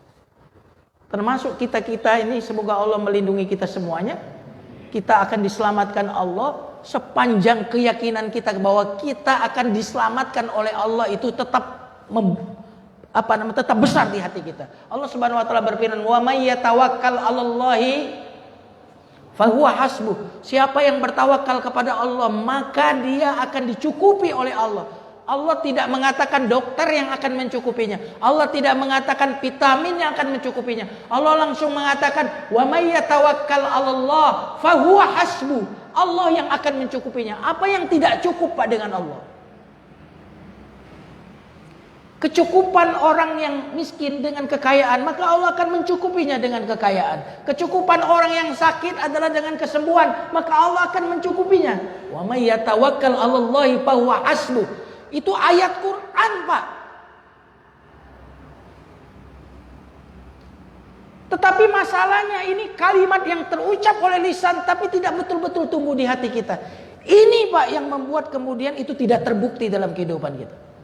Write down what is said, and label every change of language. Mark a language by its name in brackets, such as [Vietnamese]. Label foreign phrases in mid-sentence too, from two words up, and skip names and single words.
[Indonesian] Termasuk kita-kita ini, semoga Allah melindungi kita semuanya. Kita akan diselamatkan Allah sepanjang keyakinan kita bahwa kita akan diselamatkan oleh Allah itu tetap tetap besar di hati kita. Allah [Arabic] سبحانه وتعالى [Indonesian] berfirman, [Arabic] "ومن يتوكل على الله فهو حسبه." [Indonesian] Siapa yang bertawakal kepada Allah, maka dia akan dicukupi oleh Allah. Allah tidak mengatakan dokter yang akan mencukupinya. Allah tidak mengatakan vitamin yang akan mencukupinya. Allah langsung mengatakan, [Arabic] "ومن يتوكل على الله فهو حسبه." [Indonesian] Allah yang akan mencukupinya. Apa yang tidak cukup, Pak, dengan Allah? Kecukupan orang yang miskin dengan kekayaan, maka Allah akan mencukupinya dengan kekayaan. Kecukupan orang yang sakit adalah dengan kesembuhan, maka Allah akan mencukupinya. [Arabic] ومن يتوكل على الله فهو حسبه. [Indonesian] Itu ayat Quran, Pak. Tetapi masalahnya ini kalimat yang terucap oleh lisan tapi tidak betul-betul tumbuh di hati kita. Ini, Pak, yang membuat kemudian itu tidak terbukti dalam kehidupan kita.